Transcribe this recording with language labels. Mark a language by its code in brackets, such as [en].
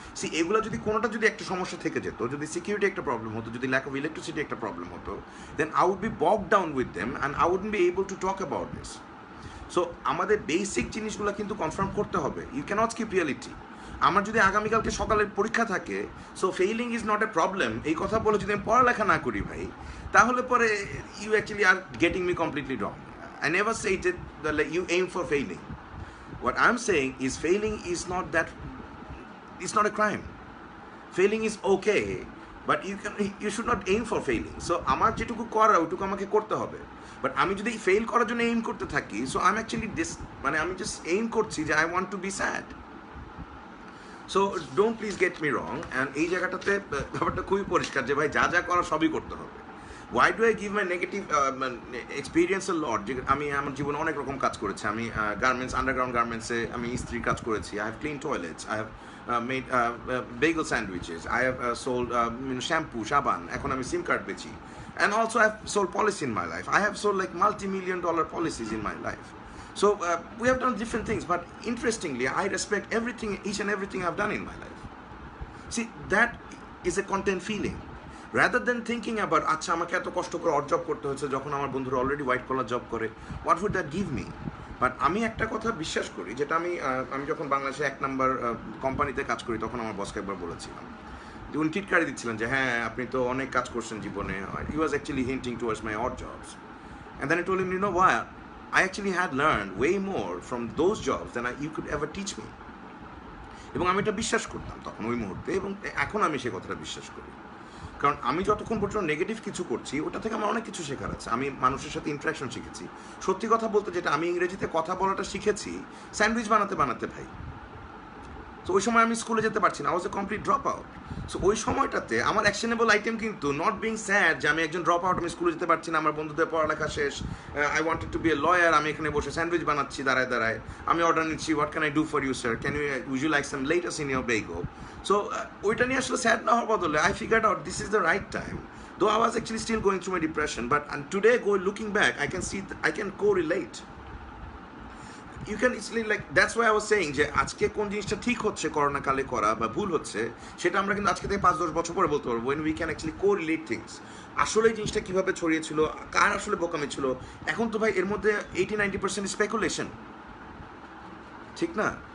[bn] C, এগুলো যদি কোনোটা যদি একটা সমস্যা থেকে যেত, যদি সিকিউরিটি একটা প্রবলেম হতো, যদি ল্যাক অফ ইলেকট্রিসিটি একটা প্রবলেম হতো, [en] Then I would be bog down with them and I wouldn't be able to talk about this. [bn] So আমাদের বেসিক জিনিসগুলো কিন্তু কনফার্ম করতে হবে। [en] You can't skip reality. [bn] আমার যদি আগামীকালকে সকালের পরীক্ষা থাকে, [en] so failing is not a problem, [bn] এই কথা বলে যদি আমি পড়ালেখা না করি ভাই, তাহলে পরে [en] You actually are getting me completely wrong. I never stated that like, you aim for failing. What I'm saying is failing is not that, it's not a crime. Failing is okay, but you should not aim for failing. [bn] So আমার যেটুকু করা ওটুকু আমাকে করতে হবে। But আমি যদি fail করার জন্য এইম করতে থাকি, সো আই এম অ্যাকচুয়ালি মানে আমি জাস্ট এইম করছি যে [en] I want to be sad. So don't please get me wrong. [bn] And এই জায়গাটাতে ব্যাপারটা খুবই পরিষ্কার যে ভাই যা যা করা সবই করতে হবে। [en] Why do I give my negative experience a lot? [bn] আমি আমার জীবনে অনেক রকম কাজ করেছি। আমি গার্মেন্টস, আন্ডারগ্রাউন্ড গার্মেন্টসে আমি ইস্ত্রির কাজ করেছি। [en] I have cleaned toilets. I have made bagel sandwiches. I have sold shampoo, সাবান। [bn] এখন আমি সিম কার্ড বেচি। [en] And also I have sold policy in my life. I have sold like multi-million-dollar policies in my life. So we have done different things, but interestingly, I respect everything, each and everything I've done in my life. See, that is a content feeling. [bn] Rather than thinking about, আচ্ছা আমাকে এত কষ্ট করে odd job করতে হচ্ছে যখন আমার বন্ধুরা অলরেডি হোয়াইট কলার জব করে, [en] What would that give me? [bn] But আমি একটা কথা বিশ্বাস করি, যেটা আমি যখন বাংলাদেশে 1 নাম্বার কোম্পানিতে কাজ করি, তখন আমার বসকে একবার বলেছিলাম, যে উনি টিটকারি দিচ্ছিলেন যে হ্যাঁ আপনি তো অনেক কাজ করছেন জীবনে। [en] He was actually hinting towards my odd jobs. And then I told him, you know what, I actually had learned way more from those jobs than you could ever teach me. [bn] এবং আমি এটা বিশ্বাস করতাম তখন ওই মুহূর্তে, এবং এখন আমি সেই কথাটা বিশ্বাস করি। কারণ আমি যতক্ষণ পর্যন্ত নেগেটিভ কিছু করছি, ওটা থেকে আমার অনেক কিছু শেখার আছে। আমি মানুষের সাথে ইন্টারাকশন শিখেছি। সত্যি কথা বলতে, যেটা আমি ইংরেজিতে কথা বলাটা শিখেছি স্যান্ডউইচ বানাতে বানাতে ভাই। সো ওই সময় আমি স্কুলে যেতে পারছি না, [en] I was a complete dropout. [bn] So ওই সময়টাতে আমার অ্যাকশনেবল আইটেম কিন্তু নট বিং স্যাড যে আমি একজন ড্রপ আউট, আমি স্কুলে যেতে পারছি না, আমার বন্ধুদের পড়ালেখা শেষ, [en] I wanted to be a lawyer, [bn] আমি এখানে বসে স্যান্ডউইচ বানাচ্ছি দাঁড়ায় দাঁড়ায়, আমি অর্ডার নিচ্ছি, [en] What can I do for you sir, can you like some লেটাস্ট in your বেগো। So [bn] ওইটা নিয়ে আসলে স্যাড না হওয়ার বদলে [en] I figured out this is the right time, though I was actually still going through my depression, but and today looking back I can see I can correlate. You can easily like, that's why I was saying [bn] যে আজকে কোন জিনিসটা ঠিক হচ্ছে corona কালে করা বা ভুল হচ্ছে সেটা আমরা কিন্তু আজকে থেকে 5-10 বছর পরে বলতে পারবো, [en] when we can actually correlate things. [bn] আসলে এই জিনিসটা কিভাবে ছড়িয়েছিল, কার আসলে বোকামি ছিল। এখন তো ভাই এর মধ্যে 80-90% স্পেকুলেশন, ঠিক না?